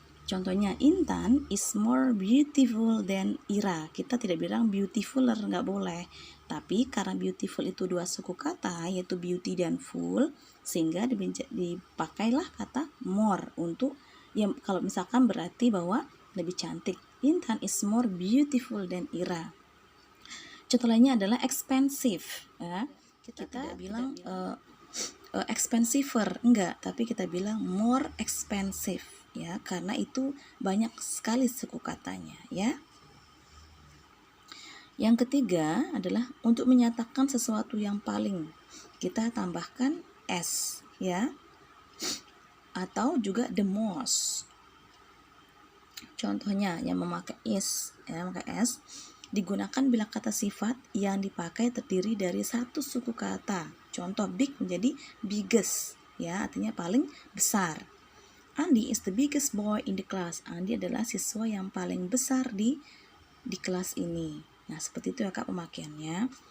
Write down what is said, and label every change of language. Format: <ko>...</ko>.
<en>Contohnya, Intan is more beautiful than Ira.</en> <id>Kita tidak bilang beautifuler, nggak boleh. Tapi karena beautiful itu dua suku kata, yaitu beauty dan full, sehingga dipakailah kata more untuk, ya kalau misalkan berarti bahwa lebih cantik.</id> <en>Intan is more beautiful than Ira.</en> <id>Contoh lainnya adalah expensive. Ya. Kita tidak bilang expensiver, enggak, tapi kita bilang more expensive. Ya, karena itu banyak sekali suku katanya, ya. Yang ketiga adalah untuk menyatakan sesuatu yang paling, kita tambahkan s, ya, atau juga the most. Contohnya yang memakai is, ya, memakai s digunakan bila kata sifat yang dipakai terdiri dari satu suku kata. Contoh big menjadi biggest, ya, artinya paling besar.</id> <en>Andi is the biggest boy in the class.</en> <id>Andi adalah siswa yang paling besar di kelas ini. Nah, seperti itu ya Kak pemakaiannya.</id>